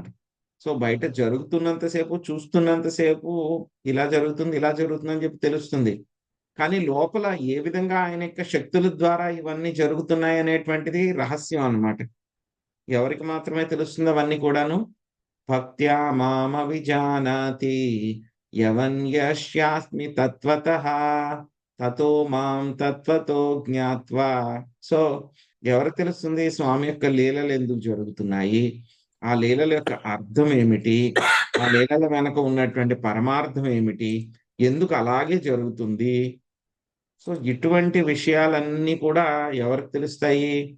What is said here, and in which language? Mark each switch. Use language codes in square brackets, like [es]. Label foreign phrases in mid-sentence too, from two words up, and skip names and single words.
[te] సో బయట జరుగుతున్నంతసేపు, చూస్తున్నంతసేపు ఇలా జరుగుతుంది అని చెప్పి తెలుస్తుంది. కానీ లోపల ఏ విధంగా ఆయన యొక్క శక్తుల ద్వారా ఇవన్నీ జరుగుతున్నాయి అనేటువంటిది రహస్యం అన్నమాట. ఎవరికి మాత్రమే తెలుస్తుంది అవన్నీ కూడాను? [sa] भक्त्या माम विजानाति यवन्यस्यास्मि तत्वतः ततो मां तत्वतो ज्ञात्वा. [te] సో ఎవరికి తెలుస్తుంది స్వామి యొక్క లీలలు ఎందుకు జరుగుతున్నాయి, ఆ లీలల యొక్క అర్థం ఏమిటి, ఆ లీలల వెనక ఉన్నటువంటి పరమార్థం ఏమిటి, ఎందుకు అలాగే జరుగుతుంది? సో ఇటువంటి విషయాలన్నీ కూడా ఎవరికి తెలుస్తాయి?